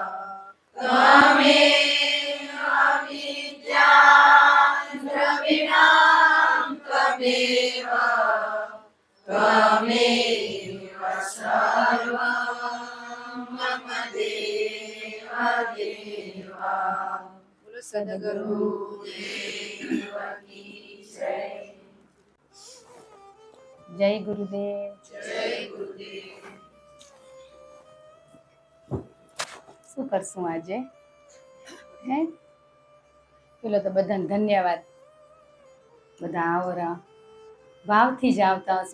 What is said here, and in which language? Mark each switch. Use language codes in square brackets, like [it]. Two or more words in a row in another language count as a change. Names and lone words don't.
[sa] त्वमेव विद्या द्रविणं त्वमेव त्वमेव सर्वं मम देव देवा [hi] सद्गुरुदेव की जय। [gu] જય ગુરુદેવ. જય ગુરુદેવ. શું કરશું આજે? હે પેલો તો બધાને ધન્યવાદ. બધા આવરા ભાવથી જ આવતા હશો.